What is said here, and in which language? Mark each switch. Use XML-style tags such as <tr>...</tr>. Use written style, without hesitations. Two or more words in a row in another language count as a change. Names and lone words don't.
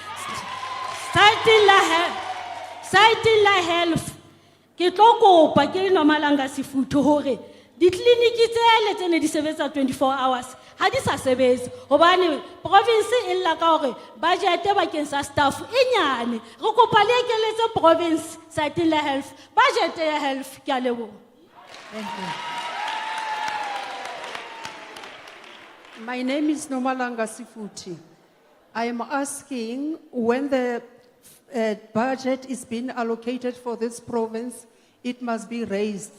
<st>Site la health ke tlo kopa ke le Nomalanga Sefuthu hore di-clinic tsele tsene di sebetsa 24 hours ha di sa sebetse hobane province e lla ka hore budget bakeng sa staff e nyane. Re kopa le ekeletse province site la health budget ya health. Ke a leboha.</st> <en>Thank you. My name is Nomalanga Sefuthu. I am asking when the budget is being allocated for this province, it must be raised.</en>